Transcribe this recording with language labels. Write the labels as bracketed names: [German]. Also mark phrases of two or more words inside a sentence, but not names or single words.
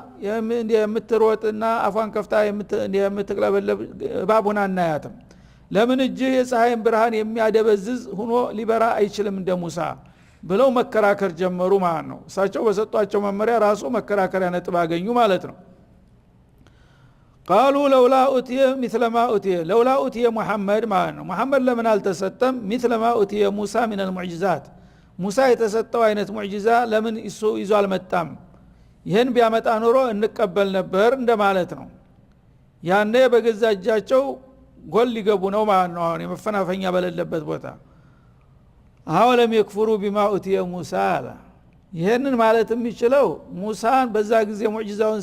[Amharic] የምትሮጥና አፏን ከፍታ የምትቅለበለብ ባቡና እናያትም ለምን እጅህ የፀሐይን ብርሃን የሚያደበዝዝ ሆኖ ሊበራ አይችልም እንደ ሙሳ ብለው መከራከር ጀመሩ ማለት ነው እሳቸው በሰጧቸው መመሪያ ራሱ መከራከሪያ ነጥብ አገኙ ማለት ነው [Arabic] قالوا لولا أوتي مثل ما أوتي لولا أوتي محمد [Amharic] ማለት ነው محمد ለምን አልተሰጠም [Arabic] مثل ما أوتي موسى من المعجزات [Amharic] ሙሳ የተሰጠው አይነት ሙዕጂዛ ለምን እሱ ይዞ አልመጣም ይሄን ቢያመጣ ኖሮ እንቀበል ነበር እንደማለት ነው ያኔ በገዛ እጃቸው ጎል ሊገቡ ነው ማለት ነው አሁን የመፈናፈኛ በሌለበት ቦታ [Arabic] أولم يكفروا بما أوتي موسى [Amharic] አለ ይሄንን ማለት የሚችለው ሙሳን በዛ ጊዜ ሙዕጂዛውን